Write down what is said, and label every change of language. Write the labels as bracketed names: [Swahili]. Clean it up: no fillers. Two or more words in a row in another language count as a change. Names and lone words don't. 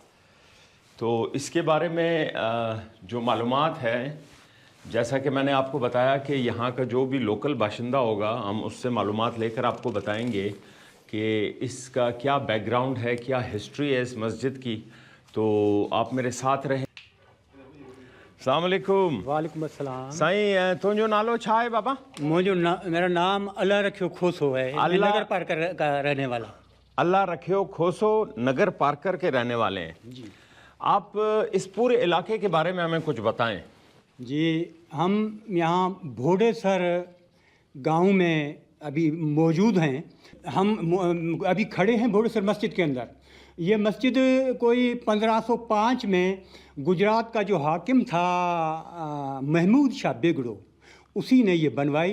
[Urdu] تو اس کے بارے میں جو معلومات ہے، جیسا کہ میں نے آپ کو بتایا کہ یہاں کا جو بھی لوکل باشندہ ہوگا ہم اس سے معلومات لے کر آپ کو بتائیں گے کہ اس کا کیا بیک گراؤنڈ ہے، کیا ہسٹری ہے اس مسجد کی. تو آپ میرے ساتھ رہیں. [Arabic] السلام عليكم. وعليكم السلام. [Sindhi] साईं तुंहिंजो नालो छा आहे बाबा? [Urdu] میرا نام اللہ رکھیو کھوسو ہے. میں نگر پارکر کا رہنے والا. اللہ رکھیو کھوسو نگر پارکر کے رہنے والے ہیں جی. آپ اس پورے علاقے کے بارے میں ہمیں کچھ بتائیں. جی، ہم یہاں بھوڈیسر گاؤں میں ابھی موجود ہیں. ہم ابھی کھڑے ہیں بھوڈیسر مسجد کے اندر۔ یہ مسجد کوئی 1505 میں گجرات کا جو حاکم تھا محمود شاہ بیگڑو، اسی نے یہ بنوائی.